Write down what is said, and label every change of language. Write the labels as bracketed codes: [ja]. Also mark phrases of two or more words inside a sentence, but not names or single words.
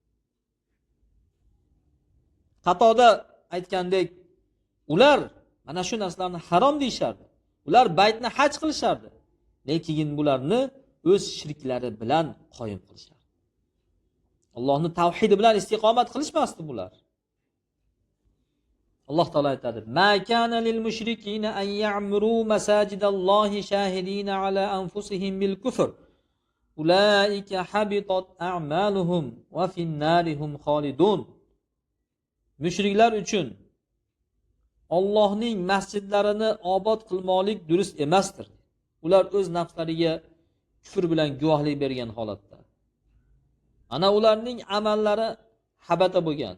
[uz] Xatoda aytgandek, ular mana shu narsalarni harom deyishardi. Ular baytni haj qilishardi. Lekin bularni o'z shirklari bilan qoyim qilishardi. Allohni tavhidi bilan istiqomat qilishmasdi bular. [ar] الله تعالى [uz] aytadi: [ar] "ما كان للمشركين أن يعمروا مساجد الله شاهدين على أنفسهم بالكفر. أولئك حبطت أعمالهم وفي النار هم خالدون." [uz] Mushriklar uchun Allohning masjidlarini obod qilmoqlik durust emasdir. Ular o'z nafslariga kufr bilan guvohlik bergan holatda. Ana ularning amallari habata bo'lgan.